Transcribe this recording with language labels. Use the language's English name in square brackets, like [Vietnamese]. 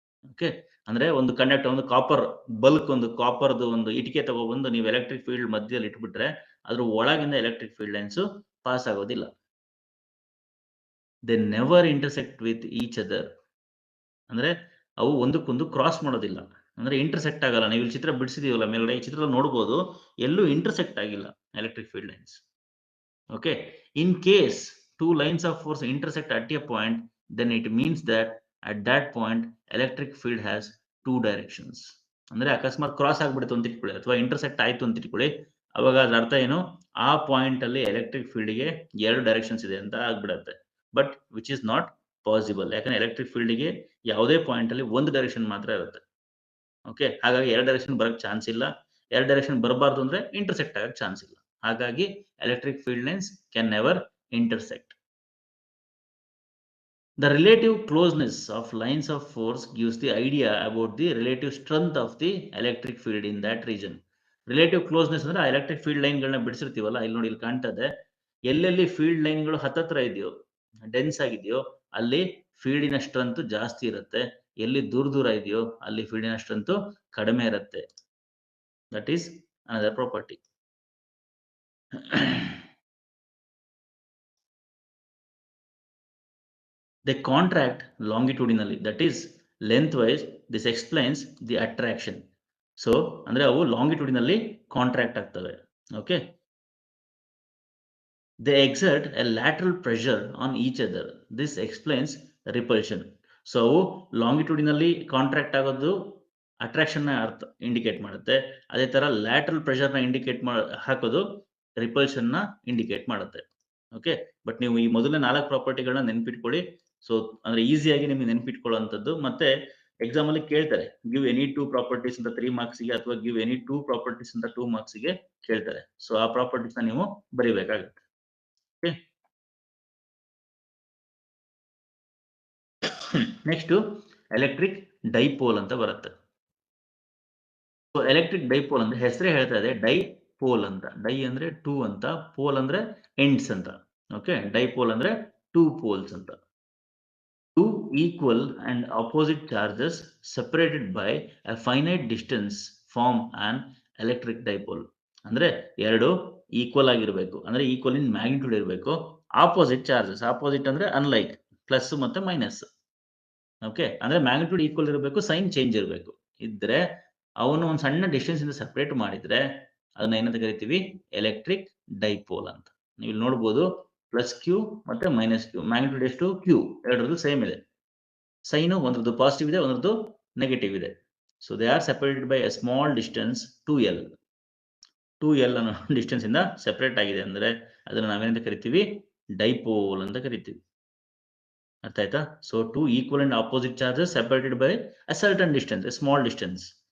[Kannada] Okay, ಅಂದ್ರೆ ಒಂದು conductor, ಒಂದು ಕಾಪರ್ ಬಲ್ಕ್, ಒಂದು ಕಾಪರ್ದು ಒಂದು ಇಟಿಕೆ ತಗೊಬಂದು ನೀವು ಎಲೆಕ್ಟ್ರಿಕ್ ಫೀಲ್ಡ್ ಮಧ್ಯದಲ್ಲಿ ಇಟ್ಬಿಟ್ರೆ ಅದ್ರ ಒಳಗಿಂದ ಎಲೆಕ್ಟ್ರಿಕ್ ಫೀಲ್ಡ್ ಲೈನ್ಸ್ ಪಾಸ್ ಆಗೋದಿಲ್ಲ. [English] They never intersect with each other. [Kannada] ಅಂದ್ರೆ ಅವು ಒಂದಕ್ಕೊಂದು ಕ್ರಾಸ್ ಮಾಡೋದಿಲ್ಲ, ಅಂದ್ರೆ ಇಂಟರ್ಸೆಕ್ಟ್ ಆಗಲ್ಲ. ನೀವು ಇಲ್ಲಿ ಚಿತ್ರ ಬಿಡಿಸಿದೀವಲ್ಲ ಮೇಲ್ಗಡೆ, ಈ ಚಿತ್ರ ನೋಡಬಹುದು, ಎಲ್ಲೂ ಇಂಟರ್ಸೆಕ್ಟ್ ಆಗಿಲ್ಲ electric field lines. [English] Okay, in case two lines of force intersect at a point, then it means that at that point electric field has two directions. [Kannada] ಅಂದ್ರೆ ಅಕಸ್ಮಾತ್ ಕ್ರಾಸ್ ಆಗ್ಬಿಡುತ್ತೆ ಅಂತ ಇಟ್ಕೊಳ್ಳಿ, ಅಥವಾ ಇಂಟರ್ಸೆಕ್ಟ್ ಆಯ್ತು ಅಂತ ಇಟ್ಕೊಳ್ಳಿ, ಅವಾಗ ಅದ್ರ ಅರ್ಥ ಏನು, ಆ ಪಾಯಿಂಟ್ ಅಲ್ಲಿ ಎಲೆಕ್ಟ್ರಿಕ್ ಫೀಲ್ಡ್ ಗೆ ಎರಡು ಡೈರೆಕ್ಷನ್ಸ್ ಇದೆ ಅಂತ ಆಗ್ಬಿಡತ್ತೆ. [English] but which is not possible, [Kannada] ಯಾಕಂದ್ರೆ ಎಲೆಕ್ಟ್ರಿಕ್ ಫೀಲ್ಡ್ ಗೆ ಯಾವುದೇ ಪಾಯಿಂಟ್ ಅಲ್ಲಿ ಒಂದು ಡೈರೆಕ್ಷನ್ ಮಾತ್ರ ಇರುತ್ತೆ. ಓಕೆ, ಹಾಗಾಗಿ ಎರಡು ಡೈರೆಕ್ಷನ್ ಬರಕ್ ಚಾನ್ಸ್ ಇಲ್ಲ. ಎರಡು ಡೈರೆಕ್ಷನ್ ಬರಬಾರ್ದು ಅಂದ್ರೆ ಇಂಟರ್ಸೆಕ್ಟ್ ಆಗಕ್ಕೆ ಚಾನ್ಸ್ ಇಲ್ಲ. [English] ಹಾಗಾಗಿ electric field lines can never intersect. The relative closeness of lines of force gives the idea about the relative strength of the electric field in that region. [Kannada] Relative closeness ಅಂದ್ರೆ ಆ electric field line ಗಳನ್ನ ಬಿಡಿಸಿರ್ತೀವಲ್ಲ, ಇಲ್ಲಿ ನೋಡಿ, ಇಲ್ಲಿ ಕಾಣ್ತದೆ, ಎಲ್ಲೆಲ್ಲಿ field line ಗಳು ಹತ್ತತ್ರ ಇದೆಯೋ, ಡೆನ್ಸ್ ಆಗಿದೆಯೋ ಅಲ್ಲಿ ಫೀಲ್ಡಿನ ಸ್ಟ್ರೆಂತ್ ಜಾಸ್ತಿ ಇರುತ್ತೆ, ಎಲ್ಲಿ ದೂರ ದೂರ ಇದೆಯೋ ಅಲ್ಲಿ ಫೀಲ್ಡಿನ ಸ್ಟ್ರೆಂತ್ ಕಡಿಮೆ ಇರುತ್ತೆ. [English] That is another property. They contract longitudinally, that is lengthwise. This explains the attraction. [Kannada] So ಅಂದ್ರೆ ಅವು longitudinally contract ಆಗ್ತವೆ. [English] Okay, they exert a lateral pressure on each other. This explains repulsion. [Kannada] So ಅವು longitudinally contract ಆಗೋದು attraction ನ ಅರ್ಥ indicate ಮಾಡುತ್ತೆ. ಅದೇ ತರ ಲ್ಯಾಟ್ರಲ್ ಪ್ರೆಷರ್ ನ ಇಂಡಿಕೇಟ್ ಹಾಕೋದು ರಿಪಲ್ಷನ್ ನ ಇಂಡಿಕೇಟ್ ಮಾಡುತ್ತೆ. ಓಕೆ, ಬಟ್ ನೀವು ಈ ಮೊದಲನೇ 4 ಪ್ರಾಪರ್ಟಿಗಳನ್ನ ನೆನ್ಪಿಟ್ಕೊಳ್ಳಿ. ಸೊ ಅಂದ್ರೆ ಈಸಿಯಾಗಿ ನಿಮಗೆ ನೆನ್ಪಿಟ್ಕೊಳ್ಳುವಂಥದ್ದು. ಮತ್ತೆ ಎಕ್ಸಾಮ್ ಅಲ್ಲಿ ಕೇಳ್ತಾರೆ, [English] give any 2 properties [Kannada] ಅಂತ 3 ಮಾರ್ಕ್ಸ್ ಗೆ, ಅಥವಾ ಗಿವ್ ಎನಿ 2 ಪ್ರಾಪರ್ಟೀಸ್ ಅಂತ 2 ಮಾರ್ಕ್ಸ್ ಗೆ ಕೇಳ್ತಾರೆ. ಸೊ ಆ ಪ್ರಾಪರ್ಟೀಸ್ ನ ನೀವು ಬರಿಬೇಕಾಗುತ್ತೆ. ಓಕೆ, ನೆಕ್ಸ್ಟ್ ಎಲೆಕ್ಟ್ರಿಕ್ ಡೈಪೋಲ್ ಅಂತ ಬರುತ್ತೆ. ಸೊ ಎಲೆಕ್ಟ್ರಿಕ್ ಡೈಪೋಲ್ ಅಂದ್ರೆ ಹೆಸರೇ ಹೇಳ್ತಾ ಇದೆ, ಡೈ ಪೋಲ್ ಅಂತ. ಡೈ ಅಂದ್ರೆ 2 ಅಂತ, ಪೋಲ್ ಅಂದ್ರೆ ಎಂಡ್ಸ್ ಅಂತ. ಓಕೆ, ಡೈಪೋಲ್ ಅಂದ್ರೆ 2 ಪೋಲ್ಸ್ ಅಂತ. [English] Two equal and opposite charges separated by a finite distance form an electric dipole. [Kannada] ಅಂದ್ರೆ ಎರಡು ಈಕ್ವಲ್ ಆಗಿರಬೇಕು, ಅಂದ್ರೆ ಈಕ್ವಲ್ ಇನ್ ಮ್ಯಾಗ್ನಿಟ್ಯೂಡ್ ಇರಬೇಕು. ಆಪೋಸಿಟ್ ಚಾರ್ಜಸ್, ಆಪೋಸಿಟ್ ಅಂದ್ರೆ ಅನ್ಲೈಕ್, ಪ್ಲಸ್ ಮತ್ತೆ ಮೈನಸ್. ಓಕೆ, ಅಂದ್ರೆ ಮ್ಯಾಗ್ನಿಟ್ಯೂಡ್ ಈಕ್ವಲ್ ಇರಬೇಕು, ಸೈನ್ ಚೇಂಜ್ ಇರಬೇಕು. ಇದ್ರೆ ಅವನು ಒಂದು ಸಣ್ಣ ಡಿಸ್ಟೆನ್ಸ್ ಇಂದ ಸೆಪರೇಟ್ ಮಾಡಿದ್ರೆ ಅದನ್ನ ಏನಂತ ಕರಿತೀವಿ, ಎಲೆಕ್ಟ್ರಿಕ್ ಡೈಪೋಲ್ ಅಂತ. ನೀವು ಇಲ್ಲಿ ನೋಡ್ಬೋದು, ಪ್ಲಸ್ ಕ್ಯೂ ಮತ್ತೆ ಮೈನಸ್ ಕ್ಯೂ, ಮ್ಯಾಗ್ನಿಟ್ಯೂಡ್ ಎಷ್ಟು, ಕ್ಯೂ, ಎರಡರದ್ದು ಸೇಮ್ ಇದೆ. ಸೈನು ಒಂದ್ರದ್ದು ಪಾಸಿಟಿವ್ ಇದೆ, ಒಂದ್ರದ್ದು ನೆಗೆಟಿವ್ ಇದೆ. [English] So they are separated by a small distance 2L. [Kannada] 2L ಅನ್ನೋ ಡಿಸ್ಟೆನ್ಸ್ ಇಂದ ಸೆಪರೇಟ್ ಆಗಿದೆ ಅಂದ್ರೆ ಅದನ್ನ ನಾವೇನಂತ ಕರಿತೀವಿ, ಡೈಪೋಲ್ ಅಂತ ಕರಿತೀವಿ. ಅರ್ಥ ಆಯ್ತಾ? [English] So 2 equal and opposite charges separated by a certain distance, a small distance.